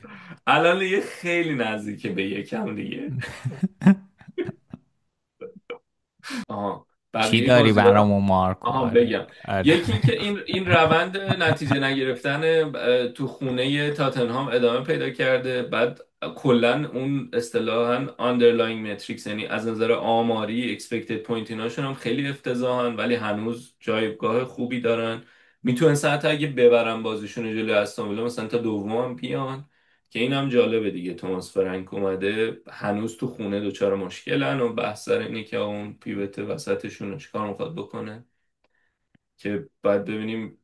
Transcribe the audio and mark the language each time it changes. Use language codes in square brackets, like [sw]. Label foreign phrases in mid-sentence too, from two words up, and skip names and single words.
[fa] الان دیگه خیلی نزدیکه به یکم دیگه. آها، چی بقیه داری بازی ها. برامون مارکو؟ آها آره. بگم، آره. یکی این که این روند نتیجه نگرفتن تو خونه تاتنهام ادامه پیدا کرده. بعد کلا اون اصطلاحا [en] underlying metrics، [fa] یعنی از نظر آماری [en] expected point [fa] ایناشون هم خیلی افتضاحن، ولی هنوز جایگاه خوبی دارن. میتونن حتی اگه ببرن بازیشون رو جلوی استون ویلا مثلا تا دوم هم بیان، که اینم جالبه دیگه. توماس فرانک اومده، هنوز تو خونه دوچار مشکلن و بحث سر اینه که اون پیوت وسطشون رو چیکار میخواد بکنه، که باید ببینیم.